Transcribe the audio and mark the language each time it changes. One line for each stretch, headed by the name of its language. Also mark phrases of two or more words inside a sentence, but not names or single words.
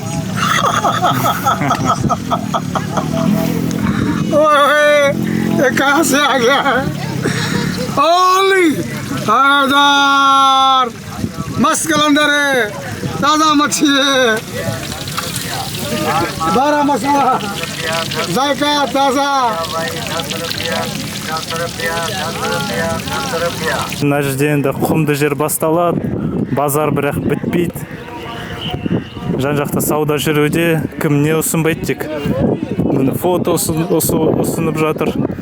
Urdu: اوئے یہ کہاں سے آ گیا ہے اولی ہزار مست قلندر ہے تازہ مچھی ہے بارہ مصالحہ ذائقہ تازہ
Kazakh: Мына жерде енді құмды жер басталады. Базар бірақ бітпейді. Жан жақта сауда жүруде, кім не ұсынбайды тек. Міне фото ұсынып жатыр.